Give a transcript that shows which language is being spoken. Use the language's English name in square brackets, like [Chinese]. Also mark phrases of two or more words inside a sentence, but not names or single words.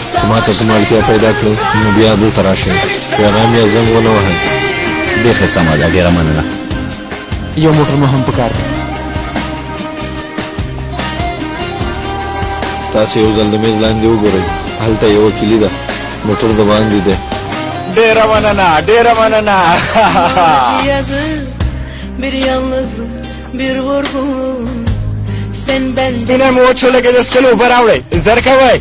[Pashto] چې ما ته څه مالتیا پیدا کړئ نو بیا دلته راشئ پیغام یا زنګ ونه وهئ بیخي سمه ده، ډېره مننه. یو موټر مو هم پکار دی. تاسو یو ځل د میز لاندې وګورئ، هلته یوه کلي ده، موټر د باندې دی. ډېره مننه، ډېره مننه. [Turkish] Bir yalnızlık, bir vurgun. Sen benden [Pashto] ستونه مو وچولګې د څښلو اوبه راوړئ، زر کوئ.